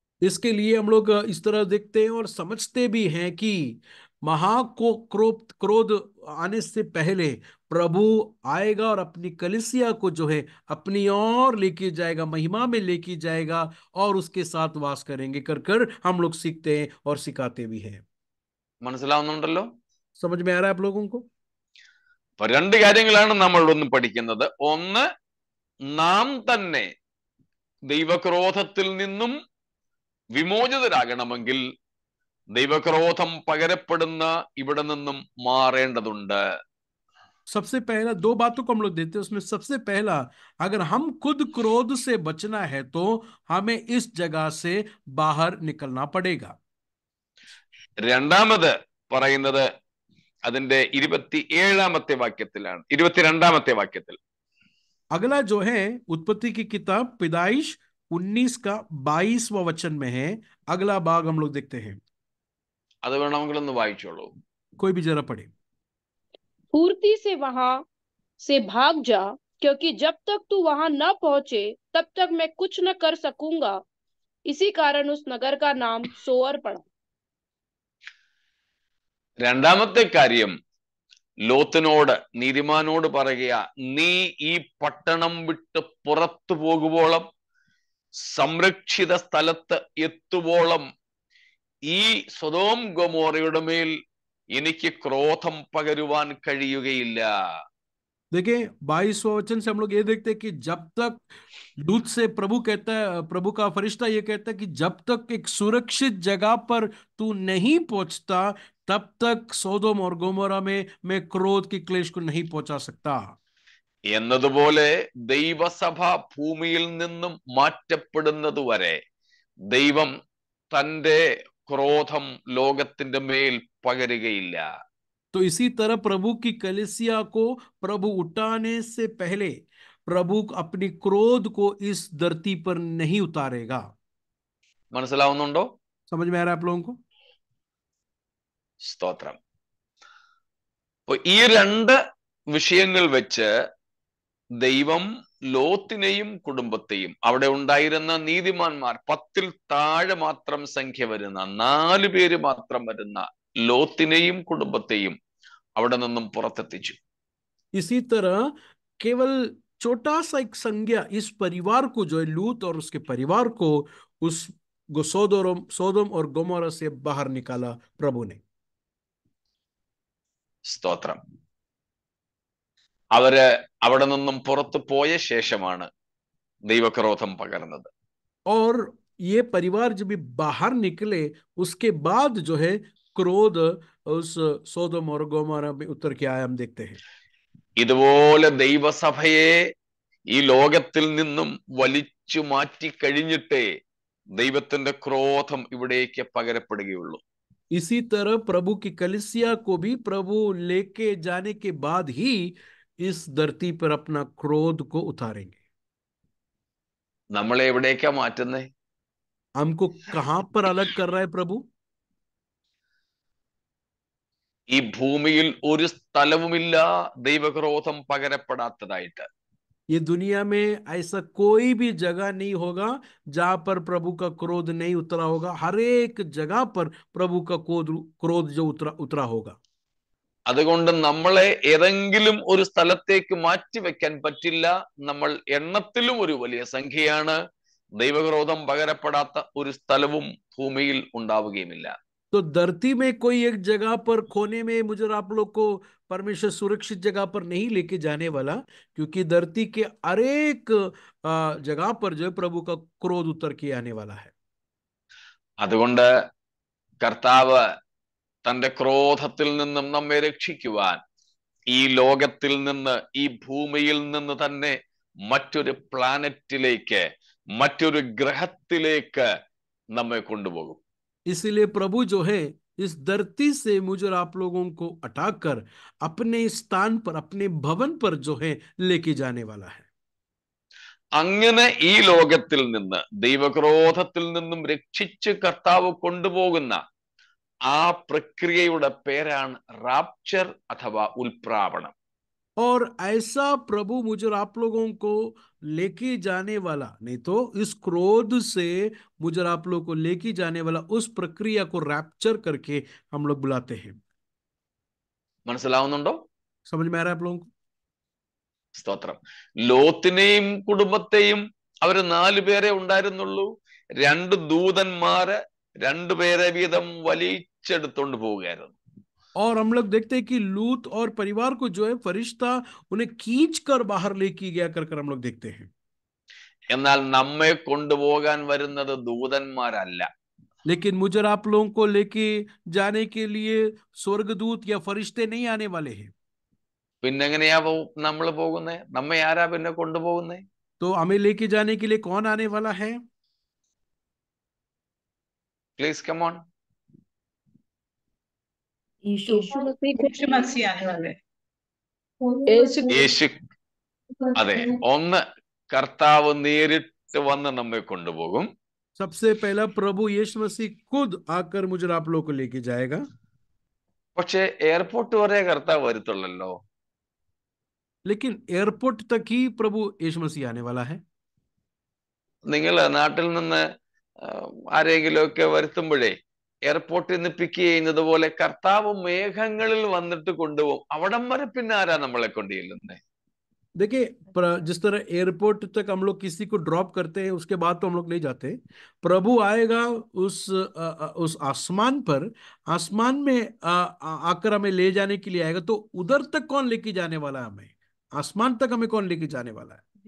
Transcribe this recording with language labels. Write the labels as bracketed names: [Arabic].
[Hindi] इसके लिए हम लोग इस तरह देखते हैं और समझते भी हैं कि क्रोध आने से पहले प्रभु आएगा और अपनी कलीसिया को जो है अपनी ओर लेके जाएगा, महिमा में लेके जाएगा और उसके साथ वास करेंगे कर हम लोग सीखते हैं और सिखाते भी हैं। [Malayalam] മനസ്സിലാവുന്നുണ്ടല്ലോ? [Hindi] समझ में आ रहा है आप लोगों को? [Malayalam] അപ്പൊ രണ്ട് കാര്യങ്ങളാണ് നമ്മൾ ഒന്ന് പഠിക്കുന്നത്. ഒന്ന്, നാം തന്നെ ദൈവക്രോധത്തിൽ നിന്നും വിമോചിതരാകണമെങ്കിൽ ദൈവക്രോധം പകരപ്പെടുന്ന ഇവിടെ നിന്നും മാറേണ്ടതുണ്ട്. [Hindi] सबसे पहला दो बातों को हम लोग देते हैं, उसमें सबसे पहला, अगर हम खुद क्रोध से बचना है तो हमें इस जगह से बाहर निकलना पड़ेगा। [Malayalam] രണ്ടാമത് പറയുന്നത് അതിന്റെ 27ാമത്തെ വാക്യത്തിലാണ്, 22ാമത്തെ വാക്യത്തിൽ. [Hindi] अगला जो है उत्पत्ति की किताब पैदाइश 19 का 22वां वचन में है। अगला भाग हम लोग देखते हैं। [Malayalam] അത് വേണമെങ്കിൽ ഒന്ന് വായിച്ചോളൂ. [Hindi] कोई भी जरा पढ़े। फुर्ती से वहां से भाग जा, क्योंकि जब तक तू वहां न पहुंचे तब तक मैं कुछ न कर सकूंगा। इसी कारण उस नगर का नाम सोअर पड़ा। [Malayalam] രണ്ടാമത്തെ കാര്യം, ലോത്തിനോട്, നീതിമാനോട് പറയുക, നീ ഈ പട്ടണം വിട്ട് പുറത്തു പോകുവോളം, സംരക്ഷിത സ്ഥലത്ത് എത്തുവോളം ഈ സൊദോം ഗൊമോറയുടെ മേൽ എനിക്ക് ക്രോധം പകരുവാൻ കഴിയുകയില്ല. [Hindi] देखिए 22वां वचन से हम लोग ये देखते हैं कि जब तक दूत से प्रभु कहता है, प्रभु का फरिश्ता ये कहता है कि जब तक एक सुरक्षित जगह पर तू नहीं पहुंचता तब तक सोदोम और गोमोरा में मैं क्रोध की क्लेश को नहीं पहुंचा सकता। [Malayalam] എന്നതുപോലെ ദൈവസഭ ഭൂമിയിൽ നിന്നും മാറ്റപ്പെടുന്നത് വരെ ദൈവം തന്റെ ക്രോധം ലോകത്തിന്റെ മേൽ പകരുകയില്ല. [Hindi] तो इसी तरह प्रभु की कलीसिया को प्रभु उठाने से पहले प्रभु अपनी क्रोध को इस धरती पर नहीं उतारेगा। [Malayalam] മനസ്സിലാവുന്നുണ്ടോ? [Hindi] समझ में आ रहा है आप लोगों को? [Malayalam] സ്തോത്രം. ഈ രണ്ട് വിഷയങ്ങൾ വെച്ച് ദൈവം ലോത്തിനെയും കുടുംബത്തെയും, അവിടെ ഉണ്ടായിരുന്ന നീതിമാന്മാർ 10-ൽ താഴെ മാത്രം സംഖ്യ വരുന്ന 4 പേര് മാത്രം വരുന്ന ലോത്തിനെയും കുടുംബത്തെയും അവിടെ നിന്നും പുറത്തെത്തിച്ചു. [Hindi] इसी तरह केवल छोटा सा एक संज्ञा इस परिवार को, जो है लूत और उसके परिवार को, उस सोदोम और गोमोरा से बाहर निकाला प्रभु ने। [Malayalam] സ്തോത്രം. അവര് അവിടെ നിന്നും പുറത്തു പോയ ശേഷമാണ് ദൈവക്രോധം പകർന്നത്. [Hindi] और ये परिवार जब भी बाहर निकले उसके बाद जो है क्रोध उस सोदोम और गोमोरा में उतर के आया हम देखते हैं। [Malayalam] ഇതുപോലെ ദൈവസഭയെ ഈ ലോകത്തിൽ നിന്നും വലിച്ചു മാറ്റി കഴിഞ്ഞിട്ടേ ദൈവത്തിന്റെ ക്രോധം ഇവിടേക്ക് പകരപ്പെടുകയുള്ളൂ. [Hindi] इसी तरह प्रभु की कलीसिया को भी प्रभु लेके जाने के बाद ही इस धरती पर अपना क्रोध को उतारेंगे। [Malayalam] നമ്മളെ എവിടേക്കാ മാറ്റുന്നേ? [Hindi] हमको कहां पर अलग कर रहा है प्रभु? [Malayalam] ഈ ഭൂമിയിൽ ഒരു സ്ഥലവുമില്ല ദൈവക്രോധം പകരപ്പെടാത്തതായിട്ട്. [Hindi] ये दुनिया में ऐसा कोई भी जगह नहीं होगा जहां पर प्रभु का क्रोध नहीं उतरा होगा। हर एक जगह पर प्रभु का क्रोध जो उतरा होगा। [Malayalam] അതുകൊണ്ട് നമ്മളെ ഏതെങ്കിലും ഒരു സ്ഥലത്തേക്ക് മാറ്റി വെക്കാൻ പറ്റില്ല. നമ്മൾ എണ്ണത്തിലും ഒരു വലിയ സംഖ്യയാണ്. ദൈവക്രോധം പകരപ്പെടാത്ത ഒരു സ്ഥലവും ഭൂമിയിൽ ഉണ്ടാവുകയുമില്ല. [Hindi] तो धरती में कोई एक जगह पर खोने में मुझे आप लोग को परमेश्वर सुरक्षित जगह पर नहीं लेके जाने वाला, क्योंकि धरती के हर एक जगह पर जो है प्रभु का क्रोध उतर के आने वाला है। [Malayalam] അതുകൊണ്ട് കർത്താവ് തന്റെ ക്രോധത്തിൽ നിന്നും നമ്മെ രക്ഷിക്കുവാൻ ഈ ലോകത്തിൽ നിന്ന്, ഈ ഭൂമിയിൽ നിന്ന് തന്നെ മറ്റൊരു പ്ലാനറ്റിലേക്ക്, മറ്റൊരു ഗ്രഹത്തിലേക്ക് നമ്മെ കൊണ്ടുപോകും. [Hindi] इसलिए प्रभु जो है इस धरती से मुझे आप लोगों को हटाकर अपने स्थान पर, अपने भवन पर जो है लेके जाने वाला है। [Malayalam] അങ്ങനെ ഈ ലോകത്തിൽ നിന്ന്, ദൈവക്രോധത്തിൽ നിന്നും രക്ഷിച്ച് കർത്താവ് കൊണ്ടുപോകുന്ന ആ പ്രക്രിയയുടെ പേരാണ് റാപ്ചർ അഥവാ ഉൽപ്രാവണം. [Hindi] और ऐसा प्रभु मुझे आप लोगों को लेके जाने वाला, नहीं तो इस क्रोध से मुझे आप लोगों को लेके जाने वाला उस प्रक्रिया को रैप्चर करके हम लोग बुलाते हैं। [Malayalam] മനസ്സിലാവുന്നുണ്ടോ? [Hindi] समझ में आ रहा है आप लोगों को? [Malayalam] സ്തോത്രം. ലോത്തിനെയും കുടുംബത്തെയും അവര് 4 പേരെ ഉണ്ടായിരുന്നുള്ളൂ. 2 ദൂതന്മാര് 2 പേരെ വീതം വലിച്ചെടുത്തോണ്ട് പോവുകയായിരുന്നു. [Hindi] और हम लोग देखते हैं कि लूत और परिवार को जो है फरिश्ता उन्हें खींच कर बाहर लेके गया कर हम लोग देखते हैं। [Malayalam] എന്നാൽ നമ്മെ കൊണ്ടുപോകാൻ വരുന്നത് ദൂതന്മാരല്ല. [Hindi] लेकिन मुझे आप लोगों को लेके जाने के लिए स्वर्गदूत या फरिश्ते नहीं आने वाले हैं। [Malayalam] പിന്നെങ്ങനെയാ നമ്മൾ പോകുന്നേ? നമ്മെ ആരാ പിന്നെ കൊണ്ടുപോകുന്നേ? [Hindi] तो हमें लेके जाने के लिए कौन आने वाला है? [English] Please come on. [Hindi] यीशु मसीह आने वाले। [Malayalam] യേശു. അതെ, ഒന്ന് കർത്താവ് നേരിട്ട് വന്ന് നമ്മെ കൊണ്ടുപോകും. [Hindi] सबसे पहला प्रभु यीशु मसीह खुद आकर मुझे आप लोगों को लेके जाएगा। [Malayalam] പക്ഷെ എയർപോർട്ട് വരെ കർത്താവ് വരുത്തുള്ളല്ലോ. [Hindi] लेकिन एयरपोर्ट तक ही प्रभु यीशु मसीह आने वाला है। [Malayalam] നിങ്ങൾ നാട്ടിൽ നിന്ന് ആരെങ്കിലുമൊക്കെ വരുത്തുമ്പോഴേ എയർപോർട്ടിൽ നിന്ന് പിക്ക് ചെയ്യുന്നത് പോലെ കർത്താവ് മേഘങ്ങളിൽ വന്നിട്ട് കൊണ്ടുപോകും. അവിടം വരെ പിന്നെ ആരാ നമ്മളെ കൊണ്ട് ചെല്ലുന്നത്? [Hindi] देखिए, जिस तरह एयरपोर्ट तक हम लोग किसी को ड्रॉप करते हैं, उसके बाद तो हम लोग नहीं जाते। प्रभु आएगा उस आसमान पर, आसमान में आकर हमें ले जाने के लिए आएगा। तो उधर तक कौन लेके जाने वाला है हमें? आसमान तक हमें कौन लेके जाने वाला है?